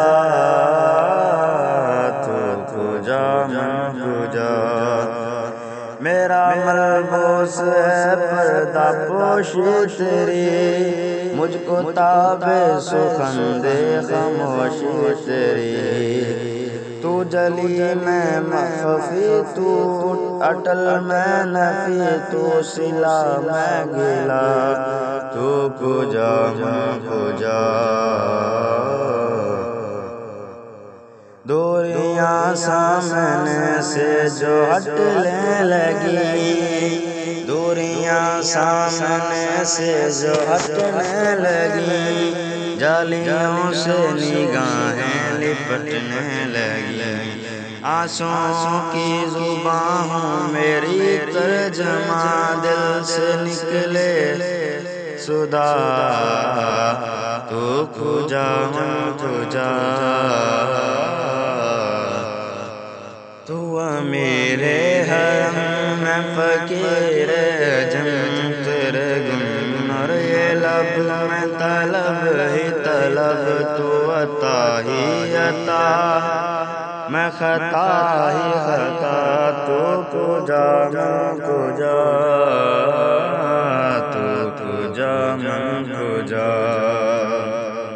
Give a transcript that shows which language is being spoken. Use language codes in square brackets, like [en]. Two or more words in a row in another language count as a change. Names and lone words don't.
[fa] تو کجا من کجا، [ur] میرا ملبوس ہے پردہ پوشی تیری، مجھ کو تاب سخن دے خاموشی تیری، تو جلی میں مخفی تو اٹل میں نفی تو صلہ میں گلا [fa] تو کجا من کجا [ur] دوریاں سامنے سے جو ہٹنے لگی دوریاں سامنے سے جو ہٹنے لگی جالیوں سے نگاہیں لپٹنے لگی آنسوں کی زبان ہوں میری ترجمہ دل سے نکلے صدا [fa] تو کجا من کجا [ur] تو میرے حرم میں فقیر جم تیرے گم اور یہ لب میں طلب ہی طلب تو عطا ہی عطا میں خطا ہی خطا [fa] تو کجا من کجا تو کجا من کجا